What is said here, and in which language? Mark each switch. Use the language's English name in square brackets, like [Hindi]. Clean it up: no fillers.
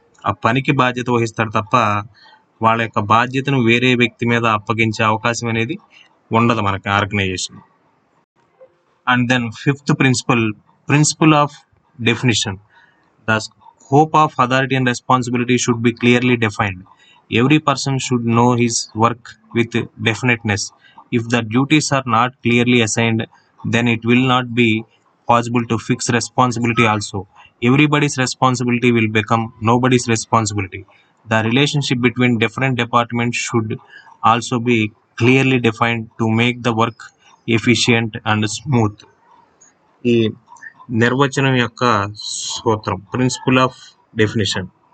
[Telugu] ఆ పనికి బాధ్యత వహిస్తాడు తప్ప వాళ్ళ యొక్క బాధ్యతను వేరే వ్యక్తి మీద అప్పగించే అవకాశం అనేది ఉండదు మనకి organisation. [English] And then fifth principle of definition. The scope of authority and responsibility should be clearly defined. Every person should know his work with definiteness. If the duties are not clearly assigned, then it will not be possible to fix responsibility also. Everybody's responsibility will become nobody's responsibility. The relationship between different departments should also be clearly defined to make the work efficient and smooth. [Telugu] ఈ నిర్వచనం యొక్క సూత్రం, principal of definition.